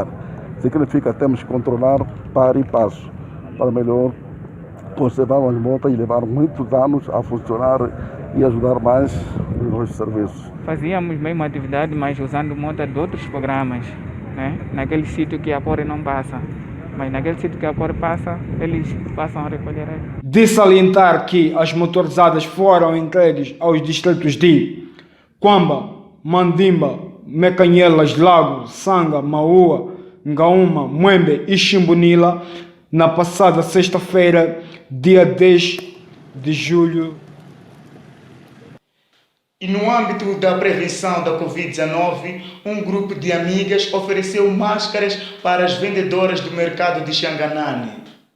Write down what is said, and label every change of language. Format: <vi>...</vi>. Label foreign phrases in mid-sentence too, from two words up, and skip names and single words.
<pt>Significa que temos que controlar para e passo, para melhor conservar as motas e levar muitos anos a funcionar e ajudar mais os nossos serviços. Fazíamos mesmo atividade, mas usando motas de outros programas, né? Naquele sítio que a Pore não passa. Mas naquele sítio que a Pore passa, eles passam a recolher. De salientar que as motorizadas foram entregues aos distritos de Quamba, Mandimba, Mecanhelas, Lago, Sanga, Maua, Ngaúma, Muembe e Chimbunila na passada sexta-feira, dia 10 de julho. E no âmbito da prevenção da Covid-19, um grupo de amigas ofereceu máscaras para as vendedoras do mercado de Xanganane.</pt>